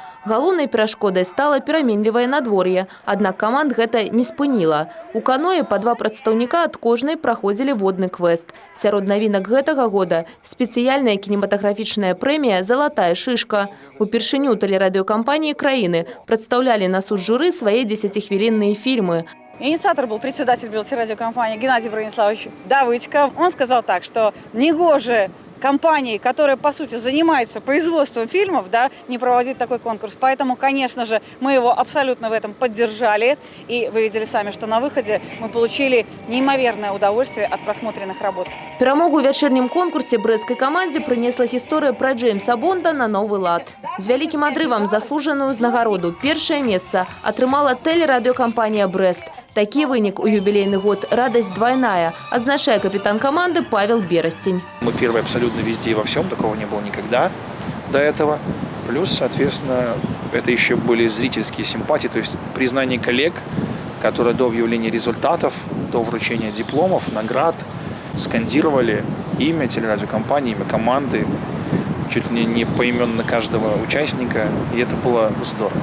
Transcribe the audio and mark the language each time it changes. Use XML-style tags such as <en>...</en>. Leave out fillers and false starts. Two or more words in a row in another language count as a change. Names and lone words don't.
<be>Галоўнай перашкодай стала пераменлівае надвор'е, аднак каманд гэта не спыніла. У каноэ па 2 прадстаўніка ад кожнай праходзілі водны квест. Сярод навінак гэтага года спецыяльная кінематаграфічная прэмія «Залатая шышка». Упершыню тэлерадыёкампаніі краіны прадстаўлялі на суд журы свае 10-хвілінныя фільмы.</be> <ru>Инициатор был председатель белтелерадиокомпании Геннадий Брониславович Давыдько. Он сказал так, что негоже компании, которая, по сути, занимается производством фильмов, да, не проводить такой конкурс. Поэтому, конечно же, мы его абсолютно в этом поддержали. И вы видели сами, что на выходе мы получили неимоверное удовольствие от просмотренных работ.</ru> <be>Перамогу ў вячэрнім конкурсе брэсцкай камандзе прынесла гісторыя пра Джеймса Бонда на новы лад. З вялікім адрывам заслужаную ўзнагароду першае месца атрымала тэлерадыёкампанія «Брэст». Такі вынік у юбілейны год «Радасць двойная», адзначае капітан каманды Павел Берастень.</be> <ru>Мы первые абсолютно везде и во всем, такого не было никогда до этого. Плюс, соответственно, это еще были зрительские симпатии, то есть признание коллег, которые до объявления результатов, до вручения дипломов, наград скандировали имя телерадиокомпании, имя команды, чуть ли не поименно каждого участника, и это было здорово.</ru>